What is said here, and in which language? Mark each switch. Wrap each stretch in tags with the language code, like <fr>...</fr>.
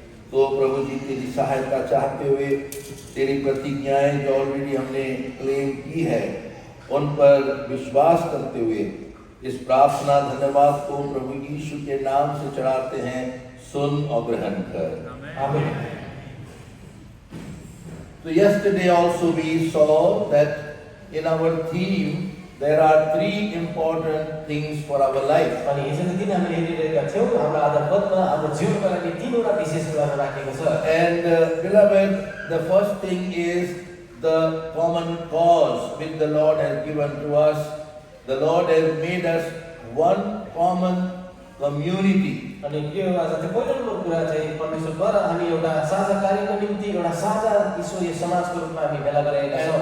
<hi>तो प्रभु जी तेरी सहायता चाहते हुए तेरी प्रतिज्ञाएं जो ऑलरेडी हमने क्लेम की है उन पर विश्वास करते हुए इस प्रार्थना धन्यवाद को प्रभु यीशु के नाम से चढ़ाते हैं। सुन और ग्रहण कर आमीन।</hi> <en>So yesterday also we saw that in our theme there are 3 important things for our life.</en> <ne>अनि हिजोको दिन हामीले हेरिरहेका थियौँ हाम्रो आधारपदमा हाम्रो जीवनका लागि 3वटा विशेष कुराहरू राखिएको छ</ne> <en>And beloved, the first thing is the common cause which the Lord has given to us. The Lord has made us one common community.</en> <ne>अनि यो आज त्यो पहिलो नम्बर कुरा चाहिँ परमेश्वरद्वारा हामी एउटा साझा कार्यको निम्ति एउटा साझा ईश्वरीय समाजको रूपमा हामी भेला गरेका छौँ।</ne>